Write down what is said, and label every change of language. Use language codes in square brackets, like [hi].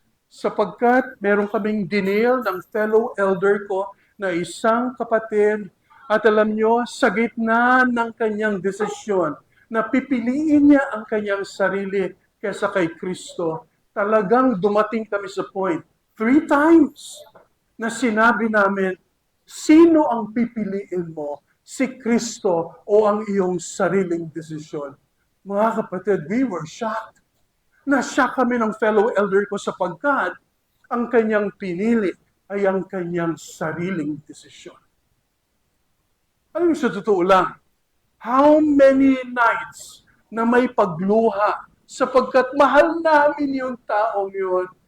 [tl] Sapagkat meron kaming dinil ng fellow elder ko na isang kapatid at alam niyo, sa gitna ng kanyang desisyon na pipiliin niya ang kanyang sarili kaysa kay Kristo, talagang dumating kami sa point, 3 times, na sinabi namin, sino ang pipiliin mo? Si Kristo o ang iyong sariling desisyon? Mga kapatid, [en] we were shocked. [tl] Na-shock kami ng fellow elder ko sapagkat ang kanyang pinili ay ang kanyang sariling desisyon. Alam mo, sa totoo lang, [en] how many nights [tl] na may pagluha sapagkat mahal namin yung taong yun.